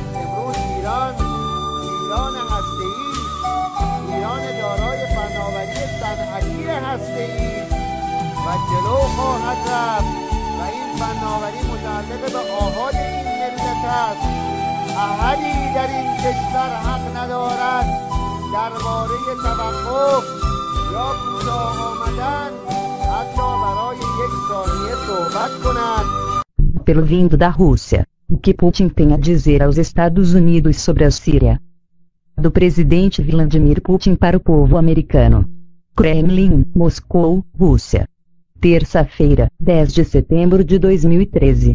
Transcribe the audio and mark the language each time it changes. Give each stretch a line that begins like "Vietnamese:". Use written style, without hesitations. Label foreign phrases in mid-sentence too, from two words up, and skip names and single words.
Persian: امروز ایران هسته‌ای، ایران دارای فناوری صنعتی هسته‌ای و جلو خواهد رفت و این فناوری متعلق به آحاد این ملت است. احدی در این کشور حق ندارد درباره توقف یا کوتاه آمدن حتی برای یک ثانیه صحبت کنند.
Portuguese: Pelo vindo da Rússia, o que Putin tem a dizer aos Estados Unidos sobre a Síria? Do presidente Vladimir Putin para o povo americano. Kremlin, Moscou, Rússia. Terça-feira, 10 de setembro de 2013.